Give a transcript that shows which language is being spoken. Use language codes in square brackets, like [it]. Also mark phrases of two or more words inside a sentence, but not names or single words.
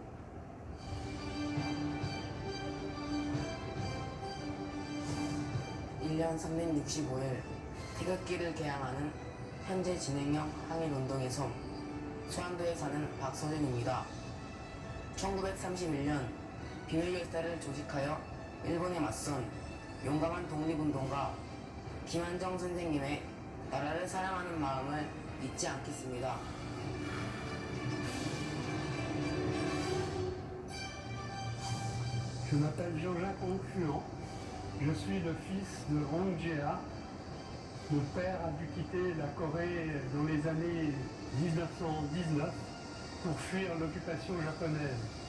[ko] (1년 365일) 태극기를 개항하는 현재 진행형 항일운동의 손, 수안도에 사는 박서준입니다. 1931년 비밀결사를 조직하여 일본에 맞선 용감한 독립운동가 김한정 선생님의 나라를 사랑하는 마음을 잊지 않겠습니다. [fr] Je m'appelle Jean-Jacques Onfluent. Je suis le fils de Rong Jia. Mon père a dû quitter la Corée dans les années 1919 pour fuir l'occupation japonaise.